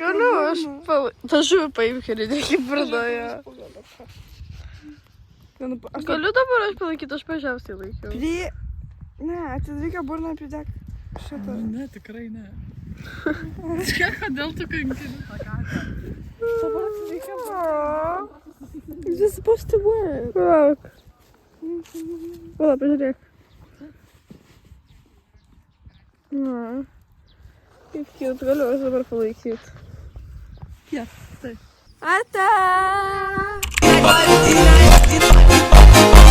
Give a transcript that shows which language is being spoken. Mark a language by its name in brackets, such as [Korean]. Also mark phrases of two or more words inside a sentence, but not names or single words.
[Lithuanian] Galiu, aš tą žuvį paimk ir įdėk į burnoje. Galiu dabar aš palaikyti, aš pažiausiai laikiau. Prie... Ne, atidaryk burną ir pridėk šitą. Ne, tikrai ne. Kodėl tu kankini tą katę? Dabar atidaryk burną. [English] This is supposed to work. [Lithuanian] Lauk. Vala, pažiūrėk. Na. Kaip cute, galiu aš dabar palaikyti. Ata!